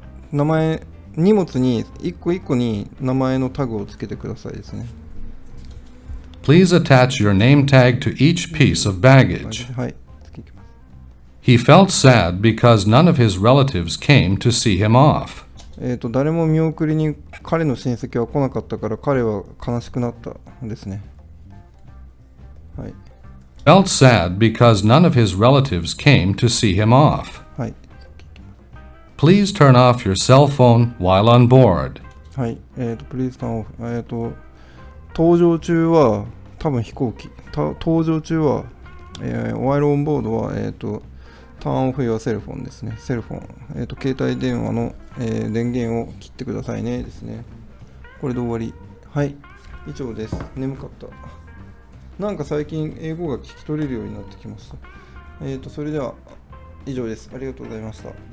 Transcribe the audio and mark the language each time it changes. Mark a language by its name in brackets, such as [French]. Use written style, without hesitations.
[Japanese] 名前、荷物に一個一個に名前のタグをつけてくださいですね。 [English] Please attach your name tag to each piece of baggage. [Japanese] はい、次いきます。 [English] He felt sad because none of his relatives came to see him off. [Japanese] 誰も見送りに彼の親戚は来なかったから彼は悲しくなったですね。はい。 [English] Felt sad because none of his relatives came to see him off. [Japanese] はい。 [English] Please turn off your cell phone while on board. [Japanese] はい。 [English] please turn off。 [Japanese] 搭乗中は、多分飛行機。搭乗中は、 [English] while on board [Japanese] は、 [English] turn off your cell phone [Japanese] ですね。セルフォン。携帯電話の、電源を切ってくださいねですね。これで終わり。はい。以上です。眠かった。なんか最近英語が聞き取れるようになってきました。それでは以上です。ありがとうございました。